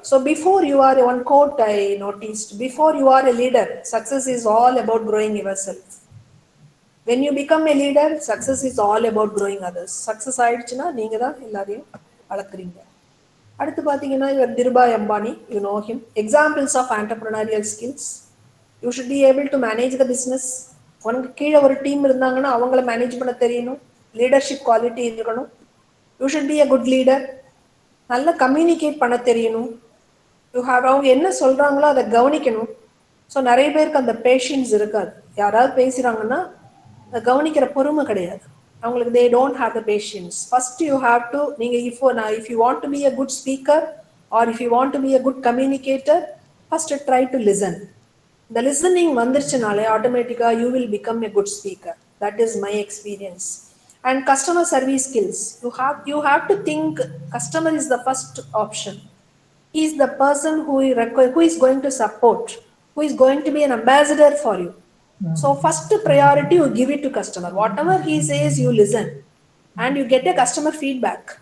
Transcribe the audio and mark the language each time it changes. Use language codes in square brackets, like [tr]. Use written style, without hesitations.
[en] So before you are, one quote I noticed, before you are a leader, success is all about growing yourself. When you become a leader, success is all about growing others. [ta] Success ஆயிடுச்சுன்னா நீங்க தான் எல்லாரையும் வளர்க்குறீங்க. அடுத்து பார்த்தீங்கன்னா இவர் Dhirubhai Ambani, [en] You know him. Examples of entrepreneurial skills. You should be able to manage the business. [ta] உனக்கு கீழே ஒரு டீம் இருந்தாங்கன்னா அவங்கள மேனேஜ் பண்ண தெரியணும். லீடர்ஷிப் குவாலிட்டி இருக்கணும். [en] You should be a good leader. [ta] நல்லா கம்யூனிகேட் பண்ண தெரியணும். அவங்க என்ன சொல்றாங்களோ அதை கவனிக்கணும். ஸோ நிறைய பேருக்கு அந்த பேஷன்ஸ் இருக்காது. யாராவது பேசுறாங்கன்னா அதை கவனிக்கிற பொறுமை கிடையாது அவங்களுக்கு. [en] They don't have the patience. First you have to, நீங்க if you want to be a good speaker or if you want to be a good communicator, first try to listen. [ta] இந்த listening வந்துருச்சுனாலே ஆட்டோமேட்டிக்கா [en] You will become a good speaker. That is my experience. And customer service skills. You have to think customer is the first option. He is the person who is going to support, who is going to be an ambassador for you. So first priority you give it to customer. Whatever he says, you listen and you get a customer feedback.